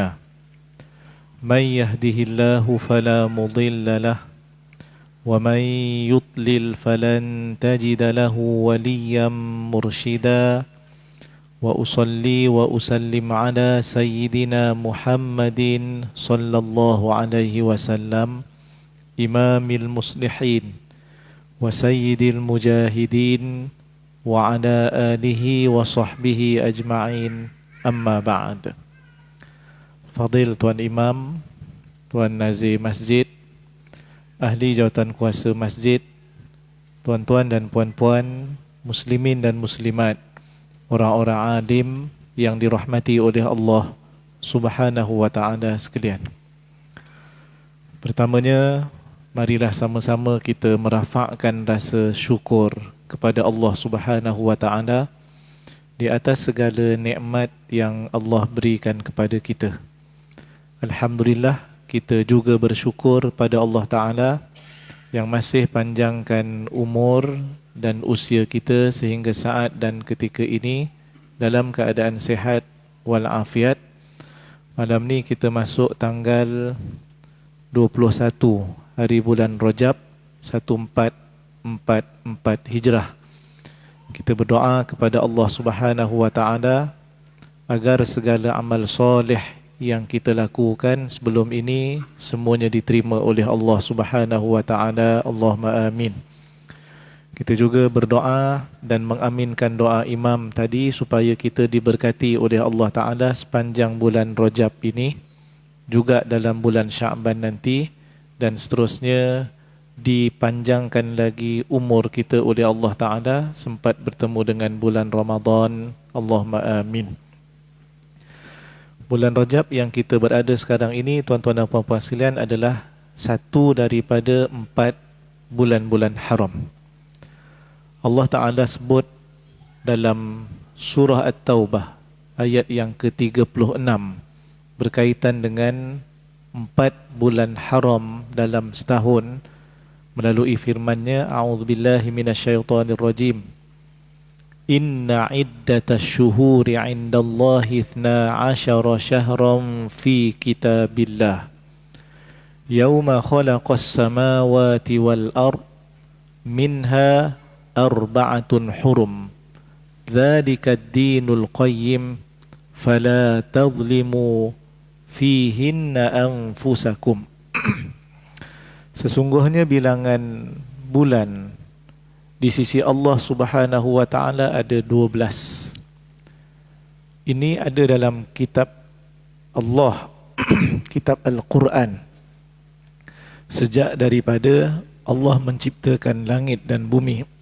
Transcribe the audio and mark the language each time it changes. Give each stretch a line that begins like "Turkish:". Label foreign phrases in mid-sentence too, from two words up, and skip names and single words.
Arabic: من يهده الله فلا مضل له ومن يضلل فلن تجد له وليا مرشدا وأصلي وأسلم على سيدنا محمد صلى الله عليه وسلم إمام المصلحين وسيد المجاهدين وعلى آله وصحبه أجمعين. أما بعد.
Malay: Fadil Tuan Imam, Tuan Nazir Masjid, Ahli Jawatan Kuasa Masjid, tuan-tuan dan puan-puan, muslimin dan muslimat, orang-orang alim yang dirahmati oleh Allah
Arabic: سبحانه وتعالى
Malay: sekalian. Pertamanya, marilah sama-sama kita merafakkan rasa syukur kepada Allah
Arabic: سبحانه وتعالى
Malay: di atas segala nikmat yang Allah berikan kepada kita. Alhamdulillah, kita juga bersyukur pada Allah Ta'ala yang masih panjangkan umur dan usia kita sehingga saat dan ketika ini dalam keadaan sihat walafiat. Malam ni kita masuk tanggal 21 hari bulan Rajab 1444 Hijrah. Kita berdoa kepada Allah
Arabic: سبحانه وتعالى
Malay: agar segala amal soleh yang kita lakukan sebelum ini semuanya diterima oleh Allah
Arabic: سبحانه وتعالى. اللهم آمين.
Malay: Kita juga berdoa dan mengaminkan doa imam tadi supaya kita diberkati oleh Allah Ta'ala sepanjang bulan Rajab ini, juga dalam bulan Sya'ban nanti, dan seterusnya dipanjangkan lagi umur kita oleh Allah Ta'ala sempat bertemu dengan bulan Ramadan.
Arabic: اللهم آمين.
Malay: Bulan Rajab yang kita berada sekarang ini, tuan-tuan dan puan-puan sekalian, adalah satu daripada 4 bulan-bulan haram. Allah Ta'ala sebut dalam surah At-Taubah ayat yang ke-36 berkaitan dengan 4 bulan haram dalam setahun melalui firman-Nya,
Arabic: أعوذ بالله من الشيطان الرجيم. إن عدة الشهور عند الله 12 شهرا في كتاب الله يوم خلق السماوات والأرض منها أربعة حرم ذلك الدين القيم فلا تظلموا فيهن أنفسكم.
Malay: Sesungguhnya bilangan bulan di sisi Allah
Arabic: سبحانه وتعالى
Malay: ada 12. Ini ada dalam kitab Allah, kitab Al-Quran. Sejak daripada Allah menciptakan langit dan bumi.